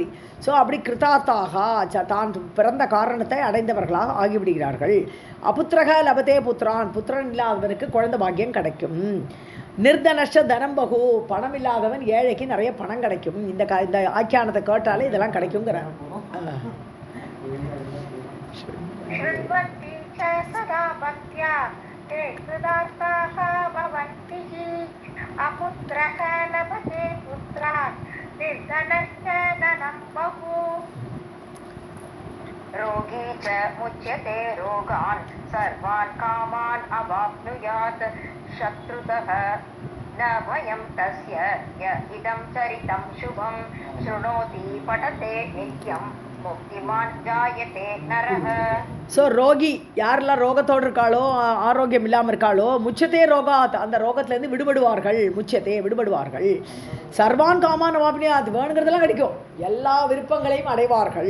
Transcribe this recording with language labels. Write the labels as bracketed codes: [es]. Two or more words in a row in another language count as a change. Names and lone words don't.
[ta] ஸோ அப்படி கிருத்தார்த்தாக தான் பிறந்த காரணத்தை அடைந்தவர்களாக ஆகிவிடுகிறார்கள். [sa] अपुत्रः लभते [ta] புத்திரன் இல்லாதவனுக்கு குழந்தை பாக்கியம் கிடைக்கும். [sa] निर्धनश्च धनं बहु, [ta] பணம் இல்லாதவன் ஏழைக்கு நிறைய பணம் கிடைக்கும். இந்த ஆக்கியானத்தை கேட்டாலே இதெல்லாம் கிடைக்குங்கிறாங்க. [sa] सदा भक्त्या ते कृतार्थाः भवन्ति हि अपुत्रः लभते पुत्रान् निर्धनश्च धनं बहु. रोगी च मुच्यते रोगान् सर्वान् कामान् अवाप्नुयात् शत्रुतः न भयं तस्य य इदं चरितं शुभं शृणोति पठते नित्यं मुक्तिमान् जायते नरः. [ta] ஸோ ரோகி யாரெல்லாம் ரோகத்தோடு இருக்காளோ, ஆரோக்கியம் இல்லாமல் இருக்காளோ, [sa] मुच्यते रोगात्, [ta] அந்த ரோகத்துலேருந்து விடுபடுவார்கள். முச்சத்தே விடுபடுவார்கள். [sa] सर्वान् कामान् वाप्नुया, [ta] அது வேணுங்கிறதெல்லாம் கிடைக்கும், எல்லா விருப்பங்களையும் அடைவார்கள்.